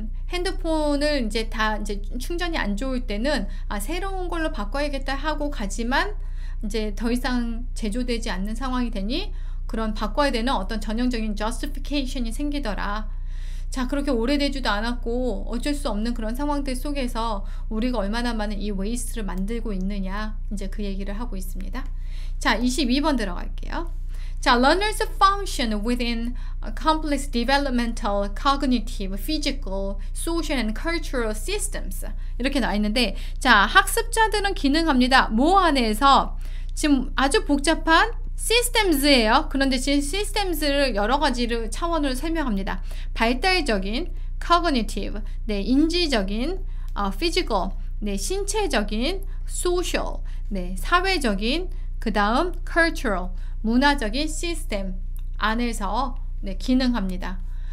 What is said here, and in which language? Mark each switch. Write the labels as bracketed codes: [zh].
[ko] 핸드폰을 이제 충전이 안 좋을 때는 새로운 걸로 바꿔야겠다 하고 가지만 이제 더 이상 제조되지 않는 상황이 되니 그런 바꿔야 되는 어떤 전형적인 justification이 생기더라. 자, 그렇게 오래되지도 않았고 어쩔 수 없는 그런 상황들 속에서 우리가 얼마나 많은 이 웨이스트를 만들고 있느냐 이제 그 얘기를 하고 있습니다. 자, 22번 들어갈게요. [en] 자, learners function within complex developmental, cognitive, physical, social and cultural systems 이렇게 나와 있는데 자, [ko] 학습자들은 기능합니다. 뭐 안에서 지금 아주 복잡한 systems예요. 그런데 지금 systems를 여러 가지를 차원으로 설명합니다. 발달적인, cognitive, 네, 인지적인, physical, 네, 신체적인, social, 네, 사회적인, 그 다음 cultural, 문화적인 시스템 안에서 네, 기능합니다.